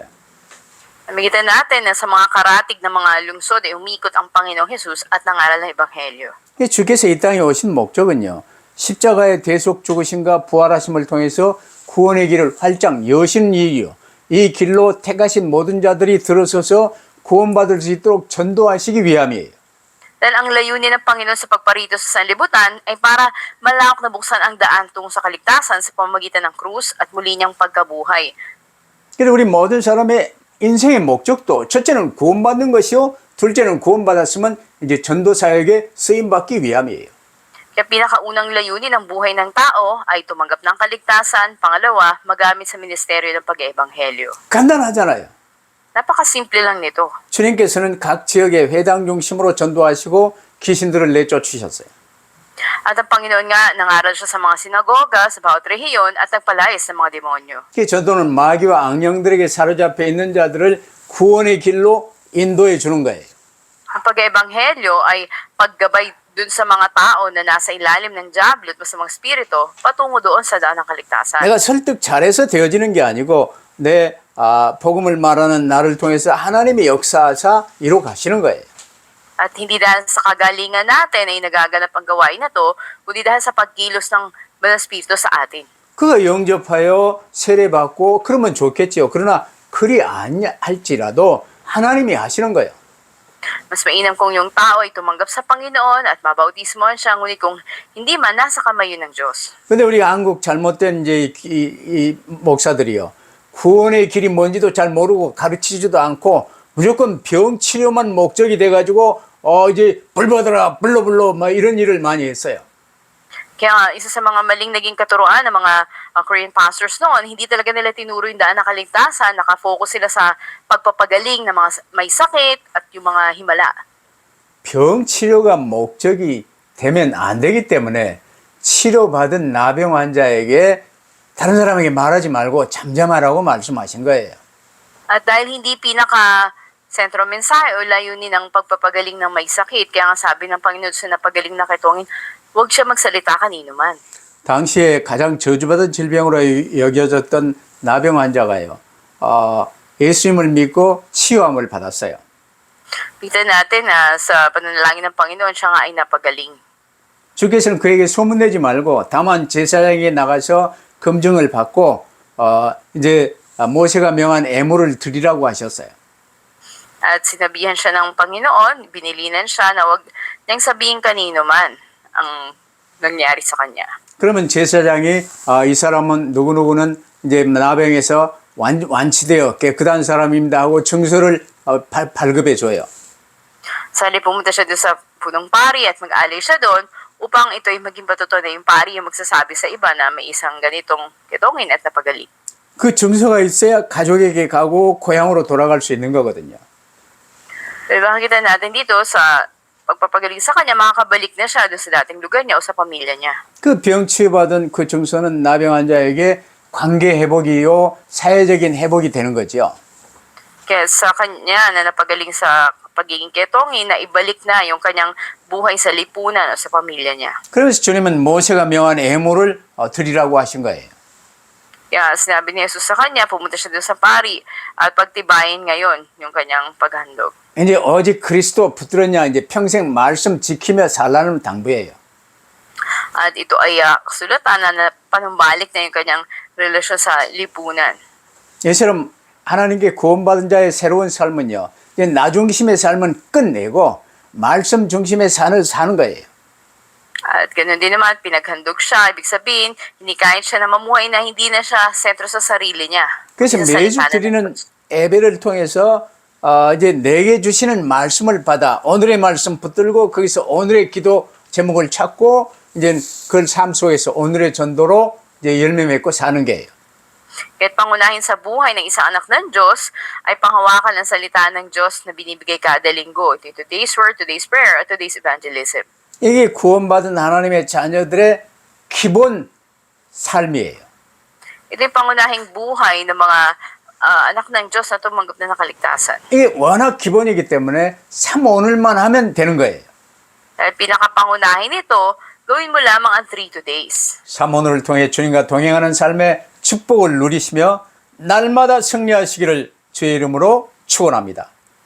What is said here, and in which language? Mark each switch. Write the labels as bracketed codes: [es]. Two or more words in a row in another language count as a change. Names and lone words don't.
[tl] Namigita natin na sa mga karatig na mga lungsod ay umikot ang Panginoong Jesus at nangaral ng Ebanghelyo. [ko] 주께서 이 땅에 오신 목적은요, 십자가의 대속 죽으심과 부활하심을 통해서 구원의 길을 활짝 여시는 이유요. 이 길로 택하신 모든 자들이 들어서서 구원받을 수 있도록 전도하시기 위함이에요. [tl] Dahil ang layunin ng Panginoon sa pagparito sa sanlibutan ay para malawak na buksan ang daan tungo sa kaligtasan sa pamamagitan ng krus at muli niyang pagkabuhay. [ko] 그래서 우리 모든 사람의 인생의 목적도 첫째는 구원받는 것이요, 둘째는 구원받았으면 이제 전도 사역에 쓰임 받기 위함이에요. [tl] Kaya pinakaunang layunin ng buhay ng tao ay tumanggap ng kaligtasan, pangalawa, magamit sa ministeryo ng pag-eebanghelyo. [ko] 간단하잖아요. [tl] Napakasimple lang nito. [ko] 주님께서는 각 지역의 회당 중심으로 전도하시고 귀신들을 내쫓으셨어요. [tl] At ang Panginoon nga, nangaral siya sa mga sinagoga, sa bawat rehiyon, at nagpalayas ng mga demonyo. [ko] 그 전도는 마귀와 악령들에게 사로잡혀 있는 자들을 구원의 길로 인도해 주는 거예요. [tl] Ang pag-eebanghelyo ay paggabay dun sa mga tao na nasa ilalim ng diablo at masamang spirito patungo doon sa daan ng kaligtasan. [ko] 내가 설득 잘해서 되어지는 게 아니고 내 복음을 말하는 나를 통해서 하나님이 역사하사 이루어 가시는 거예요. [tl] At hindi dahil sa kagalingan natin ay nagaganap ang gawain na to, kundi dahil sa pagkilos ng Banal Espiritu sa atin. [ko] 그거 영접하여 세례받고 그러면 좋겠지요. 그러나 그리 아니할지라도 하나님이 하시는 거예요. [tl] Mas mainam kung yung tao ay tumanggap sa Panginoon at mabautismohan siya, ngunit kung hindi man, nasa kamay yun ng Diyos. [ko] 근데 우리 한국 잘못된 이제 이 목사들이요. 구원의 길이 뭔지도 잘 모르고 가르치지도 않고 무조건 병 치료만 목적이 돼가지고 이제 불 받아라 불러 막 이런 일을 많이 했어요. [tl] Kaya nga, isa sa mga maling naging katuruan ng mga [en] Korean pastors [tl] noon, hindi talaga nila tinuro yung daan ng kaligtasan, nakafocus sila sa pagpapagaling ng mga may sakit at yung mga himala. [ko] 병 치료가 목적이 되면 안 되기 때문에 치료받은 나병 환자에게 다른 사람에게 말하지 말고 잠잠하라고 말씀하신 거예요. [tl] At dahil hindi pinaka-sentro mensahe o layunin ng pagpapagaling ng may sakit, kaya nga sabi ng Panginoon sa napagaling na ketongin, huwag siya magsalita kanino man. [ko] 당시에 가장 저주받은 질병으로 여겨졌던 나병 환자가요. 예수님을 믿고 치유함을 받았어요. [tl] Kita natin na sa pananalangin ng Panginoon, siya nga ay napagaling. [ko] 주께서는 그에게 소문내지 말고 다만 제사장에게 나가서 검증을 받고 이제 모세가 명한 애물을 드리라고 하셨어요. [tl] At sinabihan siya ng Panginoon, binilinan siya na huwag niyang sabihin kanino man ang nangyari sa kanya. [ko] 그러면 제사장이 이 사람은 누구누구는 이제 나병에서 완치되어 깨끗한 사람입니다 하고 증서를 발급해 줘요. [tl] Sali pumunta siya doon sa punong pari at mag-alay siya doon upang ito ay maging patutunan na yung pari yung magsasabi sa iba na may isang ganitong ketongin at napagaling. [ko] 그 증서가 있어야 가족에게 가고 고향으로 돌아갈 수 있는 거거든요. [tl] Pero makikita natin dito sa pagpapagaling sa kanya, makakabalik na siya doon sa dating lugar niya o sa pamilya niya. [ko] 그 병 치유받은 그 증서는 나병 환자에게 관계 회복이요 사회적인 회복이 되는 거죠. [tl] Kaya sa kanya na napagaling sa pagiging ketongin, na ibalik na yung kanyang buhay sa lipunan o sa pamilya niya. [ko] 그래서 주님은 모세가 명한 애물을 드리라고 하신 거예요. [tl] Kaya sinabi ni Jesus sa kanya, pumunta siya doon sa pari at pagtibayin ngayon yung kanyang paghandog. [ko] 이제 오직 그리스도 붙들었냐 이제 평생 말씀 지키며 살라는 당부예요. [tl] At ito ay kasulatan na panumbalik na yung kanyang relasyon sa lipunan. [ko] 예처럼 하나님께 구원받은 자의 새로운 삶은요. 이제 나 중심의 삶은 끝내고 말씀 중심의 삶을 사는 거예요. [tl] At ganoon din naman, pinaghandog siya. Ibig sabihin, hindi kahit siya na mamuhay na hindi na siya sentro sa sarili niya. [ko] 그래서 [tl] Hindi [ko] 매주 [tl] sa salita ng [ko] 드리는 [tl] Diyos. [ko] 예배를 통해서 이제 내게 주시는 말씀을 받아 오늘의 말씀 붙들고 거기서 오늘의 기도 제목을 찾고 이제 그 삶 속에서 오늘의 전도로 이제 열매 맺고 사는 게예요. [tl] Kahit pangunahin sa buhay ng isang anak ng Diyos, ay panghawakan ang salita ng Diyos na binibigay kada linggo. Ito yung [en] today's word, today's prayer, [tl] at [en] today's evangelism. [ko] 이게 구원받은 하나님의 자녀들의 기본 삶이에요. [tl] Ito yung pangunahing buhay ng mga anak ng Diyos na tumanggap na nakaligtasan. [ko] 이게 워낙 기본이기 때문에 참 오늘만 하면 되는 거예요. [tl] Dahil pinakapangunahin ito, gawin mo lamang ang 3 days. [ko] 참 오늘을 통해 주님과 동행하는 삶의 축복을 누리시며 날마다 승리하시기를 주의 이름으로 축원합니다.